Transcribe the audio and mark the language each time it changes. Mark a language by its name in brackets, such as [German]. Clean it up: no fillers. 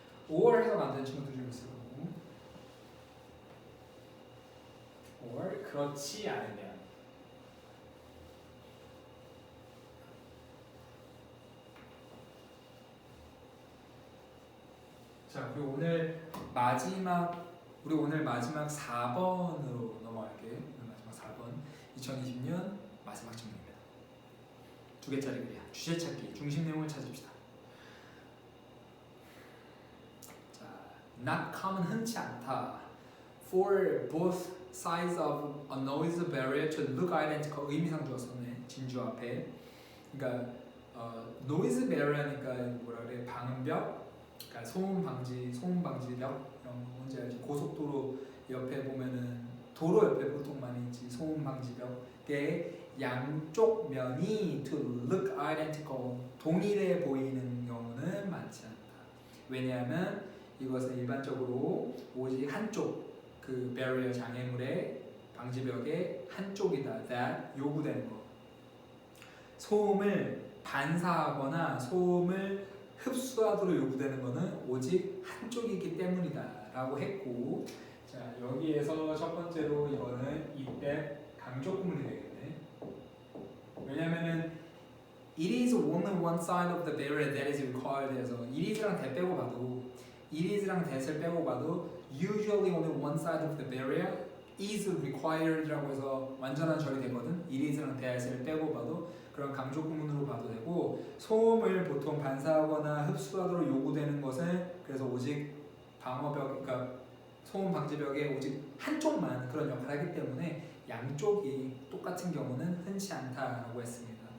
[Korean] 5월 해석 안 되는 친구들이 좀 있을 거고 5월 그렇지 않으면 자 그리고 오늘 마지막 4번으로 넘어갈게요. 마지막 4번 2020년 마지막 질문입니다. 두 개짜리 글이야. 주제 찾기, 중심 내용을 찾읍시다. 자, [English] not common [Korean] 흔치 않다. [English] For both sides of a noise barrier to look identical [Korean] 의미상 주었었네. 진주 앞에. 그러니까 noise barrier니까 뭐라 그래? 방음벽. 그러니까 소음 방지벽. 뭔지 알지? 고속도로 옆에 보면은 도로 옆에 보통 많이 있지. 소음 방지벽에 양쪽 면이 [English] to look identical [Korean] 동일해 보이는 경우는 많지 않다. 왜냐하면 이것은 일반적으로 오직 한쪽 그 barrier 장애물의 방지벽의 한쪽이다. that 요구되는 거. 소음을 반사하거나 소음을 흡수하도록 요구되는 것은 오직 한쪽이기 때문이다 라고 했고 자 여기에서 첫 번째로 이거는 이때 강조 구문이 되겠네. 왜냐면은 [English] it is only one side of the barrier that is required [Korean] 해서 it is랑 that 빼고 봐도 it is랑 that을 빼고 봐도 [English] usually only one side of the barrier is required [Korean] 라고 해서 완전한 절이 되거든. it is랑 that을 빼고 봐도 그런 강조 구문으로 봐도 되고 소음을 보통 반사하거나 흡수하도록 요구되는 것은 그래서 오직 방어벽, 그러니까 소음 방지벽에 오직 한쪽만 그런 역할을 하기 때문에 양쪽이 똑같은 경우는 흔치 않다라고 했습니다.